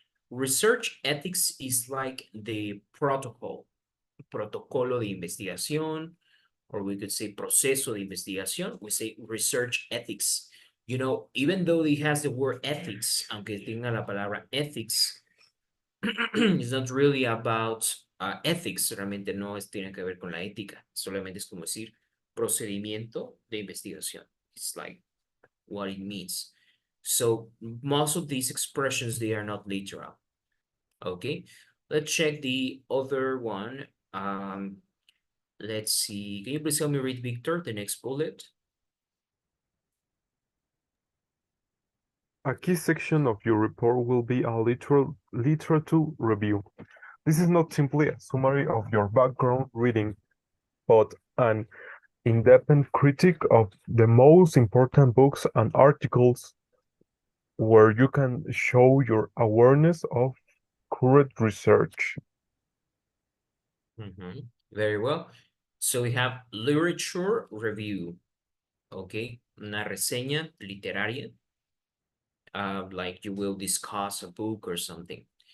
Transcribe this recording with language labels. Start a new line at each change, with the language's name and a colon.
English: Research ethics is like the
Spanish: protocolo de investigación,
English: or we could say
Spanish: proceso de investigación.
English: We say research ethics. You know, even though it has the word ethics,
Spanish: aunque tenga la palabra ethics,
English: it's not really about ethics.
Spanish: Realmente no tiene que ver con la ética. Solamente es como decir procedimiento de investigación.
English: It's like what it means. So most of these expressions, they are not literal. Okay, let's check the other one. Let's see. Can you please help me read, Victor, the next bullet? A key section of your report will be a literature review. This is not simply a summary of your background reading, but an in-depth critique of the most important books and articles where you can show your awareness of current research. Very well. So we have literature review.
Spanish: Okay, una reseña literaria.
English: Like you will discuss a book or something.